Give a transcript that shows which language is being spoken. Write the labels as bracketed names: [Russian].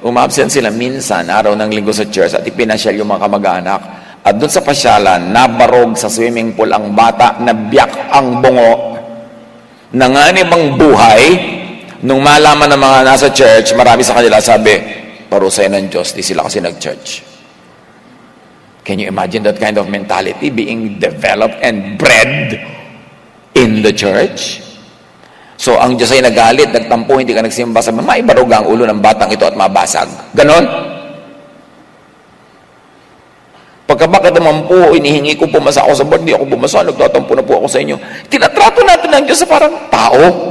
[Filipino] Umabsent sila minsan, araw ng linggo sa church, at ipinasyal yung mga kamag-anak. At doon sa pasyalan, nabarog sa swimming pool ang bata, nabiyak ang bungo, nanganib ang buhay. Nung malaman ng mga nasa church, marami sa kanila sabi, parusayan ng Diyos, di sila kasi nag-church. [English] Can you imagine that kind of mentality being developed and bred in the church? [Filipino] So, ang Diyos ay nagalit, nagtampo, hindi ka nagsimba, sabi, maibarog ang ulo ng batang ito at mabasag. Ganon? Pagkabakit naman po, inihingi ko pumasa ako sa board, hindi ako pumasa, nagtatampo na po ako sa inyo. Tinatrato natin ng Diyos sa parang tao.